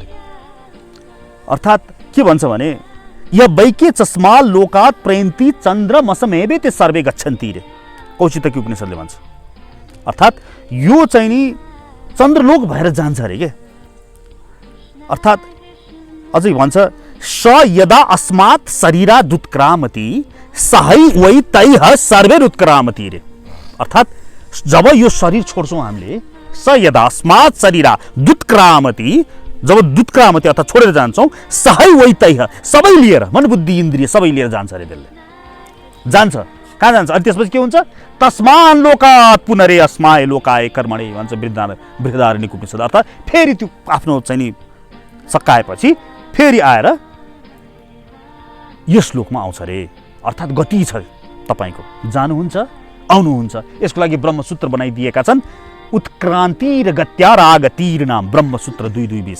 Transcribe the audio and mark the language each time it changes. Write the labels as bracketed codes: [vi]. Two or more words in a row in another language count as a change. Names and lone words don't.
[ne] अर्थात् के भन्छ भने [sa] य वैके चस्मा लोकात् प्रयन्ति चन्द्रमसमेवे ते सर्वे गच्छन्ति [ne] रे, कौशितकी उपनिषदले भन्छ। अर्थात् यो चाहिँ नि चन्द्रलोक भएर जान्छ अरे के। अर्थात् अझै भन्छ [sa] स यदा अस्मात् शरीरा दुत्क्रामति सहै वै तैः सर्वे उत्क्रामति [ne] रे। अर्थात् जब यो शरीर छोड्छौँ हामीले, [sa] स यदा अस्मात् शरीरा दुत्क्रामति, [ne] जब दुत्क्रामति अर्थात् छोडेर जान्छौँ, [sa] सहै वै तैः, [ne] सबै लिएर, मन बुद्धि इन्द्रिय सबै लिएर जान्छ अरे। त्यसले जान्छ कहाँ जान्छ? अनि त्यसपछि के हुन्छ? [sa] तस्मान् लोकात् पुनरे अस्माय लोकाय कर्मणे [ne] भन्छ बृहदारण्यक उपनिषद। अर्थात् फेरि त्यो आफ्नो चाहिँ नि सकाएपछि फेरि आएर यस लोकमा आउँछ अरे। अर्थात् गति छ तपाईँको, जानुहुन्छ आउनुहुन्छ। यसको लागि ब्रह्मसूत्र बनाइदिएका छन्, उत्क्रान्ति र गत्यारागतिर नाम ब्रह्मसूत्र 2:2-20।